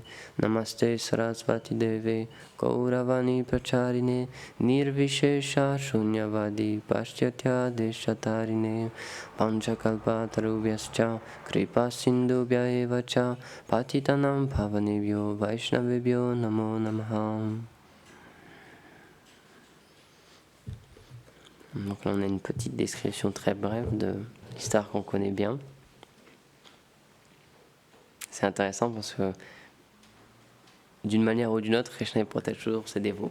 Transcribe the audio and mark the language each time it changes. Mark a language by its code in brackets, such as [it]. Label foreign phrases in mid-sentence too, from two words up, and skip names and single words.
[sa] Namaste Sarasvati Deve Gauravani Pracharine Nirvishesha Shunyavadi Paschatya Deshatarine Panchakalpa Tarubhyascha Kripa Sindhubhya Evacha Patitanam Pavanebhyo Vaishnavebhyo Namo Namaha. [fr] Donc là on a une petite description très brève de l'histoire qu'on connaît bien. C'est intéressant parce que d'une manière ou d'une autre, Krishna protège toujours ses dévots.